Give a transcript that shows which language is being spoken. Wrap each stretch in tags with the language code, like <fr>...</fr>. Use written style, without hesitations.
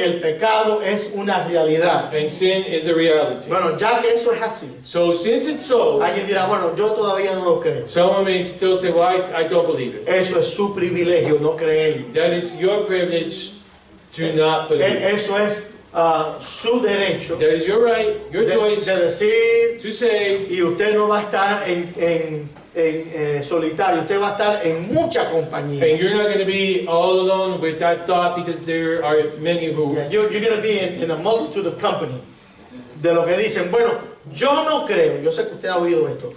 <es>el pecado es una realidad.</es> <en>and sin is a reality.</en> <es>Bueno, ya que eso es así,</es> <en>So since it's so,</en> <es>alguien dirá, bueno, yo todavía no lo creo.</es> <en>someone may still say, well, I don't believe it.</en> <es>Eso es su privilegio, no creerlo.</es> <en>That is your privilege to not believe.</en> <es>Eso es su derecho</es> <en>That is your right, your choice</en> <es>de decir,</es> <en>to say,</en> <es>y usted no va a estar en solitario, usted va a estar en mucha compañía.</es> <en>and you're not going to be all alone with that thought, because there are many who, Yeah, you're going to be in a multitude of company.</en> <es>De lo que dicen, bueno, yo no creo, yo sé que usted ha oído esto,</es>